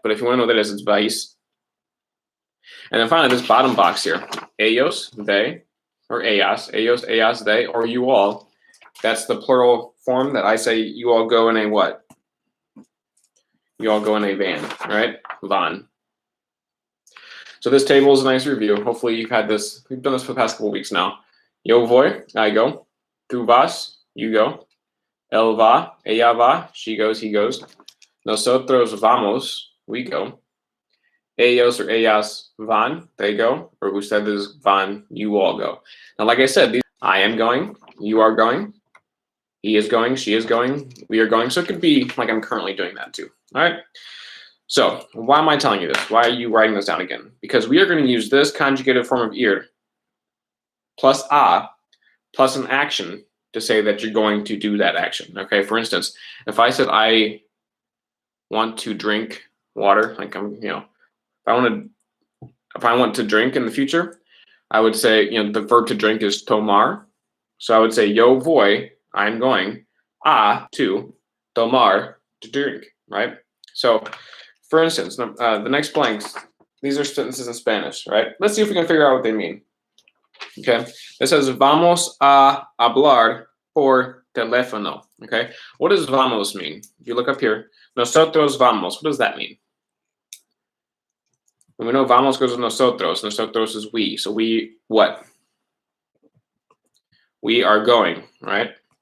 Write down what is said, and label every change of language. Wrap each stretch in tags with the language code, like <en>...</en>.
<en>But if you want to know what that is, it's vais. And then finally, this bottom box here, ellos, they, or ellas, they, or you all. That's the plural form that I say you all go in a what? You all go in a van, right? Van. So this table is a nice review. Hopefully you've had this. We've done this for the past couple weeks now.</en> <es>Yo voy,</es> <en>I go.</en> <es>Tu vas,</es> <en>you go.</en> <es>Él va, ella va,</es> <en>she goes, he goes.</en> <es>Nosotros vamos,</es> <en>we go. Ellos or</en> <es>ellas van,</es> <en>they go. Or</en> <es>ustedes van,</es> <en>you all go. Now, like I said, I am going, you are going. He is going, she is going, we are going. So it could be like I'm currently doing that too. All right. So why am I telling you this? Why are you writing this down again? Because we are going to use this conjugated form of ir plus a plus an action to say that you're going to do that action. Okay. For instance, if I said I want to drink water, like if I want to drink in the future, I would say, the verb to drink is tomar. So I would say</en> <es>yo voy,</es> <en>I'm going. To tomar, to drink, right? So, for instance, the next blanks, these are sentences in Spanish, right? Let's see if we can figure out what they mean.</en> <es>Okay, it says vamos a hablar por teléfono.</es> <en>Okay, what does vamos mean? If you look up here, nosotros vamos. What does that mean? When we know vamos goes with nosotros. Nosotros is we. So we what? We are going, right?</en>